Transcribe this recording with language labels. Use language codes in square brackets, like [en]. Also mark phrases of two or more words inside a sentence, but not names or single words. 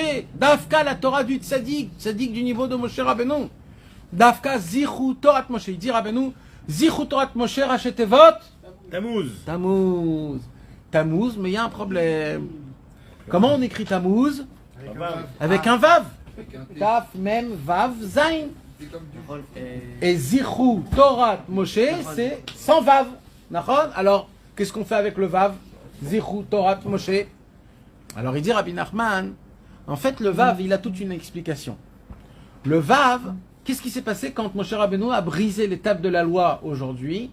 [fr] Dafka, la Torah du tzadik du niveau de Moshe Rabbeinu. [he] דווקא, זכרו תורת משה. [fr] Il dit Rabbeinu, [he] זכרו תורת משה, [fr] rachetez votre Tammuz, mais il y a un problème. Comment on écrit Tammuz? Avec un Vav. [he] תו, מם, וו, זין. Et זכרו תורת משה, [fr] c'est sans Vav. Alors, qu'est-ce qu'on fait avec le Vav? [he] זכרו תורת משה. [fr] Alors il dit Rabbi Nachman, en fait le Vav, il a toute une explication. Le Vav, qu'est-ce qui s'est passé quand Moshe Rabbeinu a brisé les tables de la loi aujourd'hui?